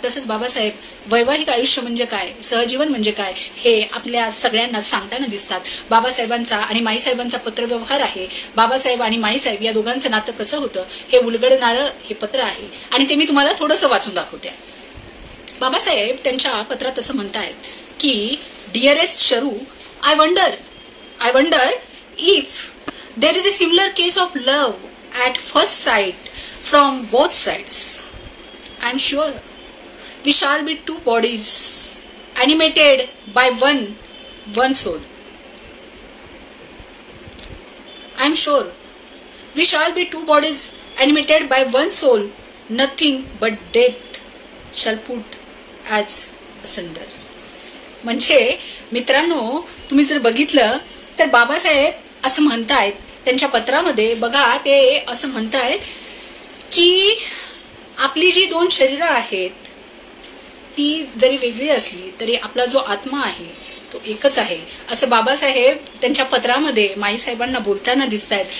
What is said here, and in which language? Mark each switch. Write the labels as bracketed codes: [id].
[mr] तसंच बाबासाहेब वैवाहिक आयुष्य म्हणजे काय, सहजीवन म्हणजे काय, हे आपल्या सगळ्यांना सांगताना दिसतात. बाबासाहेबांचा आणि माईसाहेबांचा पत्रव्यवहार आहे. बाबासाहेब आणि माईसाहेब या दोघांचं नातं कसं होतं हे उलगडणारं हे पत्र आहे. आणि ते मी तुम्हाला थोडंसं वाचून दाखवते. बाबासाहेब त्यांच्या पत्रात असं म्हणतायत की [en] Dearest Sharu, I wonder if there is a similar case of love at first sight from both sides. I am sure we shall be two bodies animated by one soul. I am sure we shall be two bodies animated by one soul. Nothing but death shall put as asunder. [mr] म्हणजे मित्रांनो, तुम्ही जर बघितलं तर बाबासाहेब असं म्हणतायत त्यांच्या पत्रामध्ये. बघा, ते असं म्हणतायत की आपली जी दोन शरीरं आहेत ती जरी वेगळी असली तरी आपला जो आत्मा आहे तो एकच आहे, असं बाबासाहेब त्यांच्या पत्रामध्ये माईसाहेबांना बोलताना दिसत आहेत.